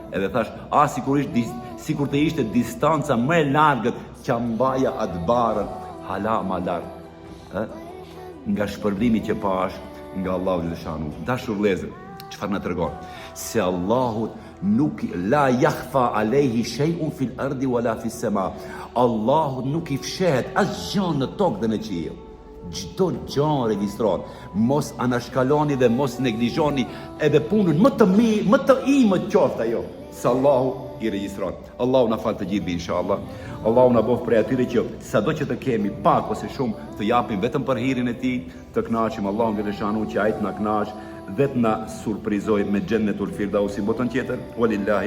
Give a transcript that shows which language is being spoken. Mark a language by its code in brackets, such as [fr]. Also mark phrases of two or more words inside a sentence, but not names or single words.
[sq] Edhe thash, sikur të ishte distanca më e largët që mbaja atë barën, hala më larg. Nga shpërblimi që pash nga Allahu xhaleshanu. Dashur vëllezër, çfarë na tregon? Se Allahut nuk [ar] la yakhfa alayhi shay'un fil ardi wala fis sama. [sq] Allahut nuk i fshehet asgjë në tokë dhe në qiell. Çdo gjë regjistrohet. Mos anashkaloni dhe mos neglizhoni edhe punën më të mirë, më të imët qoftë ajo. Se Allahu i regjistron. Allahu na fal të gjithë inshallah. Allahu na bëf prej atyre që sado që të kemi pak ose shumë të japim vetëm për hirin e tij, të kënaqim Allahun xhaleshanu që ai të na kënaq dhe të na surprizoj me Jannatul Firdausi botën tjetër.